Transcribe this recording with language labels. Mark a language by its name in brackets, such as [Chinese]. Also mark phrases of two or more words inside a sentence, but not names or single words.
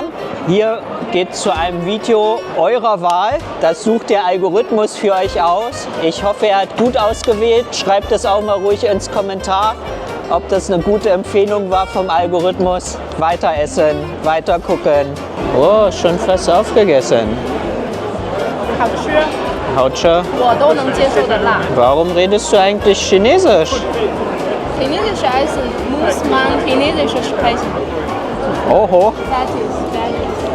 [German] Hier geht zu einem Video eurer Wahl. Das sucht der Algorithmus für euch aus. Ich hoffe, er hat gut ausgewählt. Schreibt es auch mal ruhig ins Kommentar, ob das eine gute Empfehlung war vom Algorithmus. Weiter essen, weiter gucken. Oh, schon fast aufgegessen. [Chinese] 好吃，好吃. 我都能接受的辣。 [German] Warum redest du eigentlich Chinesisch? Chinesische Essen muss man Chinesisch sprechen. Oho. [English] That is very